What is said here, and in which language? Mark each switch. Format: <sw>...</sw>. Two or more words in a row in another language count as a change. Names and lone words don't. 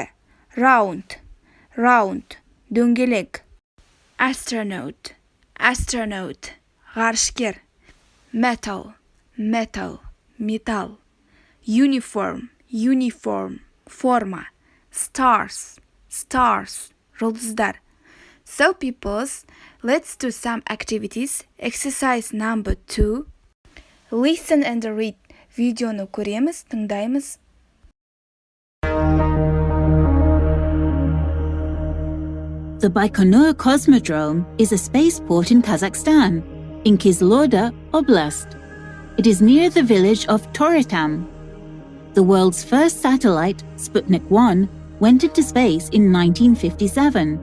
<kk>Round, дөңгелек. Astronaut, ғарышкер. Metal, металл. Uniform, форма. Stars, жұлдыздар.</kk> <en>So peoples, let's do some activities. Exercise number 2. Listen and read.</en> <kk>Видеоны көреміз, тыңдаймыз.</kk> <en>The Baikonur Cosmodrome is a spaceport in Kazakhstan, in Kyzyloda Oblast. It is near the village of Torytam. The world's first satellite, Sputnik 1, went into space in 1957.</en>